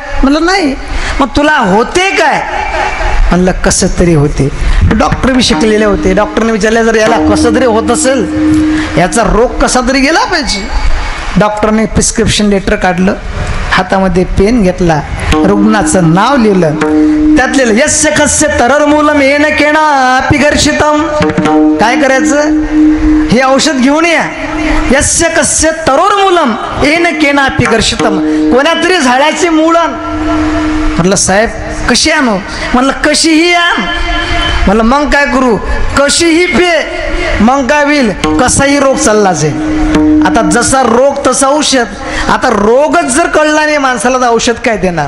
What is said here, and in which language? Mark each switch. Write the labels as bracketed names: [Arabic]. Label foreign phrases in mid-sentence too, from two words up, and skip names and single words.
[Marathi] म्हटलं नाही. मग तुला होते काय? म्हणलं कसं तरी होते. डॉक्टर बी शिकलेले होते. डॉक्टरने विचारले जर याला कसं तरी होत असेल, याचा रोग कसा तरी गेला पाहिजे. डॉक्टरने प्रिस्क्रिप्शन लेटर काढलं, हातामध्ये पेन घेतला, रुग्णाचं नाव लिहिलं, त्यात लिहिलं [Sanskrit] यस्य कस्य तरर्मूलम येन केना पिघर्षितम. [Marathi] काय करायचं? हे औषध घेऊन या. [Sanskrit] यस्य कस्य तरोर्मूलम येन केना पिघर्षितम. [Marathi] कोणा तरी झाडाचे मूळ आण. म्हटलं साहेब कशी आणू? म्हणलं कशीही आण. म्हणलं मग काय करू? कशीही पे, मग काय होईल? कसाही रोग चालला जाईल. आता जसा रोग तसं औषध. आता रोगच जर कळला नाही माणसाला तर औषध काय देणार?